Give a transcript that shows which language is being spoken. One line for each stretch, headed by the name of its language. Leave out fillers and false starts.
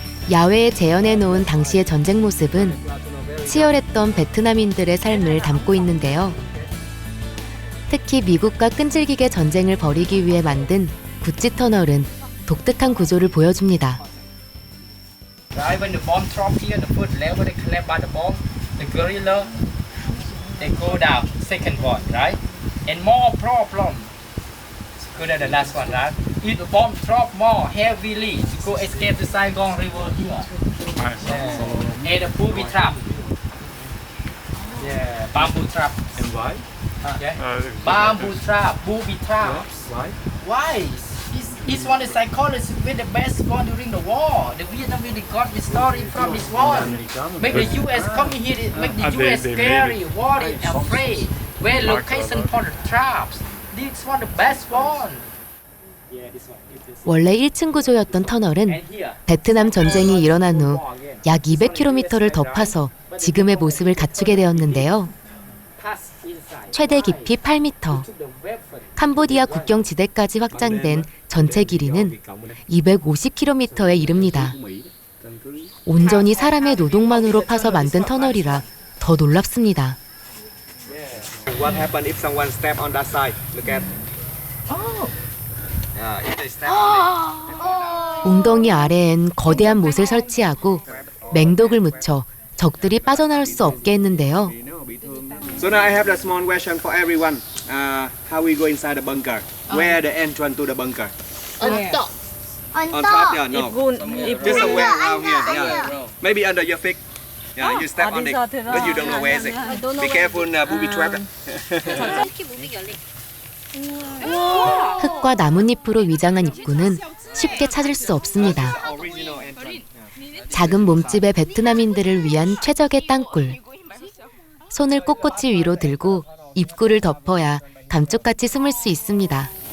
Korean: 야외에 재현해 놓은 당시의 전쟁 모습은 치열했던 베트남인들의 삶을 담고 있는데요. 특히 미국과 끈질기게 전쟁을 벌이기 위해 만든 구찌 터널은 독특한 구조를 보여줍니다.
English: Right, when the bomb drop here, the first level they collect by the bomb, the guerrilla, they go down, second one, right? And more problem, good at the last one, right? If the bomb drop more heavily, to go escape the Saigon River here. And the booby trap. Yeah, bamboo trap. And why? Yeah. Bamboo trap, booby trap. Why? Why? It's This one is psychologist with the best one during the war. The Vietnam really got the story from this one. Make the US coming here, make the US scary, worried, afraid. Where location for the traps. This one the best one.
Korean: 원래 1층 구조였던 터널은 베트남 전쟁이 일어난 후 약 200km를 더 파서 지금의 모습을 갖추게 되었는데요. 최대 깊이 8m, 캄보디아 국경 지대까지 확장된 전체 길이는 250km에 이릅니다. 온전히 사람의 노동만으로 파서 만든 터널이라 더 놀랍습니다.
English: What happens if someone step on that side? Look at. Yeah, if they step on it.
Korean: 웅덩이 아래엔 거대한 못을 설치하고 맹독을 묻혀 적들이 빠져나올 수 없게 했는데요.
English: So now I have a small question for everyone. How we go inside the bunker? Where the entrance to the bunker? On top. On top? Yeah, no. Just somewhere around here. Yeah. Maybe under your feet. Yeah, you step on it, but you don't know where is it. Be careful, booby trap.
Korean: 흙과 나뭇잎으로 위장한 입구는 쉽게 찾을 수 없습니다. 작은 몸집의 베트남인들을 위한 최적의 땅굴. 손을 꼿꼿이 위로 들고 입구를 덮어야 감쪽같이 숨을 수 있습니다.